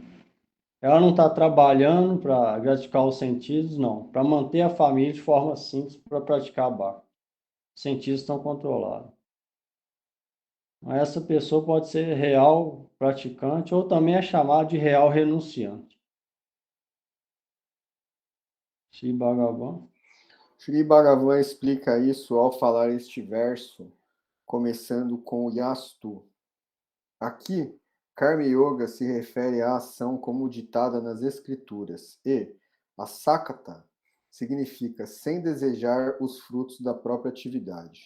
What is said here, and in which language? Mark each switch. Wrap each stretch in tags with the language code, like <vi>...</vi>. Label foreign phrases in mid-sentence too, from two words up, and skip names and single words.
<pt>Ela não está trabalhando para gratificar os sentidos, não. Para manter a família de forma simples, para praticar bhakti. Os sentidos estão controlados. Essa pessoa pode ser real praticante ou também é chamada de real renunciante. Shri Bhagavan. Shri Bhagavan explica isso ao falar este verso, começando com o Yastu. Aqui, Karma Yoga se refere à ação como ditada nas Escrituras e a Sakata significa sem desejar os frutos da própria atividade.</pt>